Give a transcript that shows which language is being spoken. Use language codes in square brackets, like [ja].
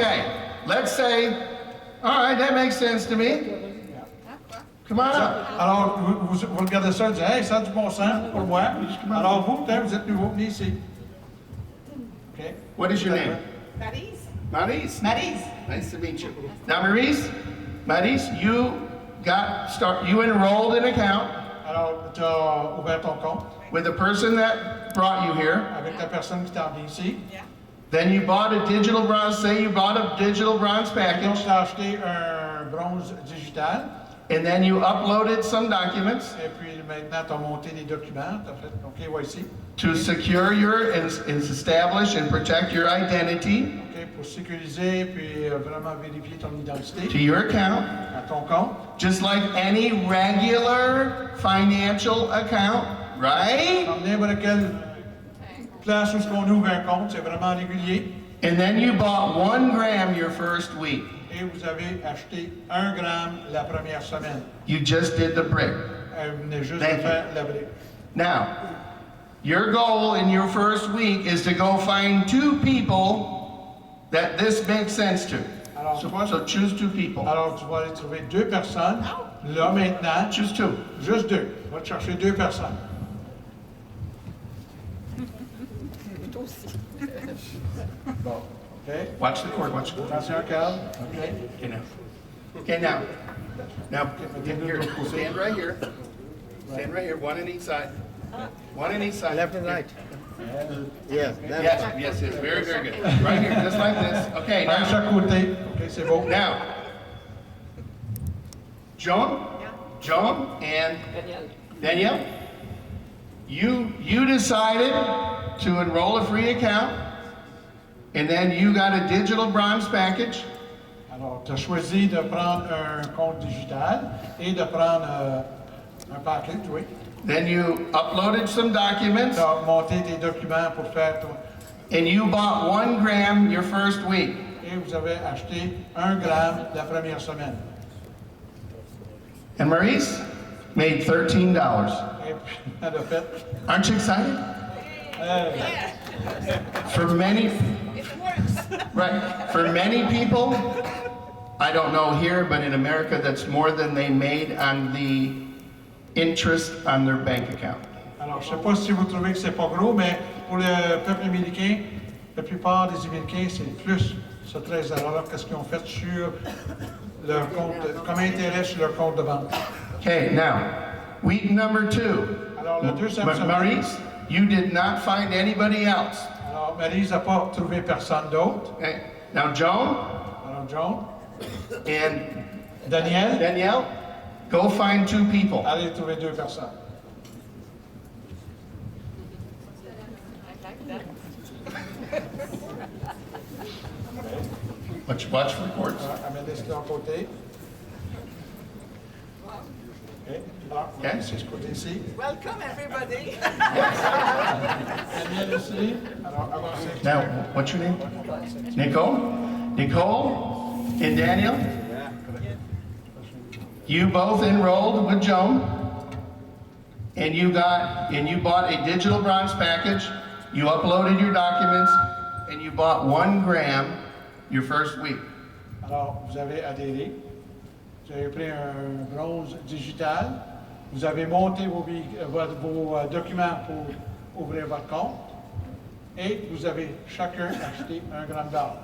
[en] Okay, let's say, all right, that makes sense to me. Come on up. [fr] Alors, vous regardez ça et dites, hey, ça a du bon sens pour moi. Alors, vous, peut-être, vous êtes nouveau, venez ici. OK? [en] What is your name? Maryse. Maurice. Maryse. Nice to meet you. Now, Maurice, you enrolled an account [fr] Alors, tu as ouvert ton compte [en] with the person that brought you here. [fr] avec la personne qui t'a amené ici. [en] Yeah. Then you bought a digital bronze, say you bought a digital bronze [fr] Donc, [en] package. [fr] tu as acheté un bronze digital. [en] And then you uploaded some documents [fr] Et puis maintenant, tu as monté des documents, tu as fait ton KYC, [en] to secure your and establish and protect your identity [fr] OK, pour sécuriser puis vraiment vérifier ton identité [en] to your account, [fr] à ton compte. [en] just like any regular financial account, right? [fr] Comme n'importe quelle place où on ouvre un compte, c'est vraiment régulier. [en] And then you bought 1 gram your first week. [fr] Et vous avez acheté 1 gramme la première semaine. [en] You just did the brick. [fr] Vous venez juste [en] Thank [fr] de faire la brique. [en] Now, your goal in your first week is to go find 2 people that this makes sense to. [fr] Alors, [en] So choose 2 people. [fr] Alors, tu vas aller trouver 2 personnes. Là, maintenant, [en] Choose 2. [fr] juste 2. Va te chercher 2 personnes. Toi aussi. Bon, OK? Watch the cord, watch the cord. Attention, Carl. OK? [en] Okay, now. Okay, now. Now, here, stand right here. Stand right here, one on each side. One on each side. Left and right. Yes, that's Yes, yes, very, very good. Right here, just like this. Okay, [fr] Un de [en] now, [fr] chaque côté. OK, c'est beau. [en] now. Joan and Danielle, you decided to enroll a free account, and then you got a digital bronze package. [fr] Alors, tu as choisi de prendre un compte digital et de prendre un package, oui. [en] Then you uploaded some documents, [fr] Tu as monté des documents pour faire ton... [en] and you bought 1 gram your first week. [fr] Et vous avez acheté 1 gramme la première semaine. [en] And Maurice made $13. [fr] Et puis, elle a fait... [en] Aren't you excited? For many, It works. right, for many people, I don't know here, but in America, that's more than they made on the interest on their bank account. [fr] Alors, je ne sais pas si vous trouvez que c'est pas gros, mais pour le peuple américain, la plupart des Américains, c'est plus ce 13 $-là qu'est-ce qu'ils ont fait sur leur compte, comme intérêt sur leur compte de banque. [en] Okay, now, week number 2. [fr] Alors, la deuxième semaine, [en] Maurice, you did not find anybody else. [fr] alors, Maryse n'a pas trouvé personne d'autre. [en] Okay, now Joan [fr] Alors, John, [en] and [fr] Daniel, [en] Danielle, go find 2 people. [fr] allez trouver 2 personnes. [en] I like that. Watch reports. [fr] Amène de leur côté. OK. Alors, OK. c'est ce côté-ci. [en] Welcome, everybody. [fr] Daniel ici. Alors, avancez. [en] Now, what's your name? Nicole? Nicole and Daniel? You both enrolled with Joan, and you bought a digital bronze package, you uploaded your documents, and you bought 1 gram your first week. [fr] Alors, vous avez adhéré. Vous avez pris un bronze digital. Vous avez monté vos documents pour ouvrir votre compte. Et vous avez chacun acheté 1 gramme d'or.